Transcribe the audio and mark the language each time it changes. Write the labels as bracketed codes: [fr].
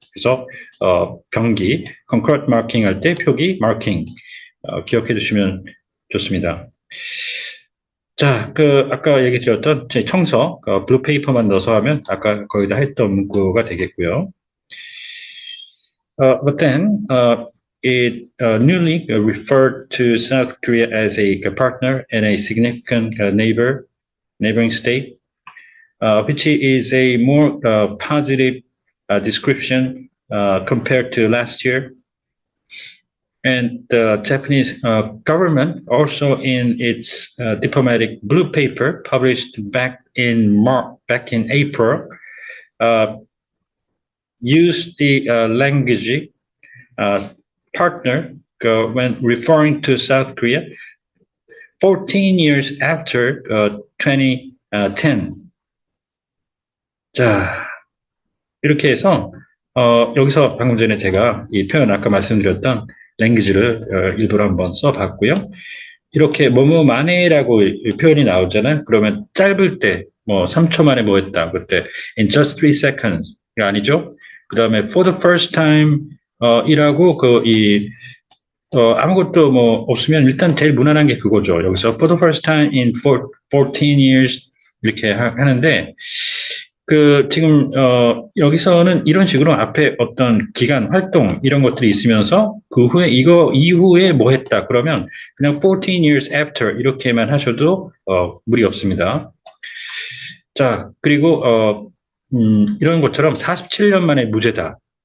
[ko] 그래서 병기, concurrent marking 할 때 표기, marking 기억해 두시면 좋습니다. 자, 아까 얘기 드렸던 청서, 블루 페이퍼만 넣어서 하면 아까 거의 다 했던 문구가 되겠고요. [en] But then, it newly referred to South Korea as a partner and a significant neighboring state, which is a more positive description compared to last year. And the Japanese government also in its diplomatic blue paper published back in April used the language partner when referring to South Korea 14 years after 2010. [ko] 자, 이렇게 해서 여기서 방금 전에 제가 이 표현 아까 말씀드렸던 랭귀지를 일부러 한번 써봤고요. 이렇게 뭐뭐 만에라고 표현이 나오잖아요. 그러면 짧을 때 3초 만에 뭐 했다. 그때 [en] in just 3 seconds [ko] 아니죠. 그 다음에 [en] for the first time [ko] 이라고 아무것도 없으면 일단 제일 무난한 게 그거죠. 여기서 [en] for the first time in 14 years [ko] 이렇게 하는데, 지금, 여기서는 이런 식으로 앞에 어떤 기간, 활동, 이런 것들이 있으면서 그 후에, 이거 이후에 뭐 했다. 그러면 그냥 [en] 14 years after [ko] 이렇게만 하셔도, 무리 없습니다. 자, 그리고, 이런 것처럼 47년 만에 무죄다.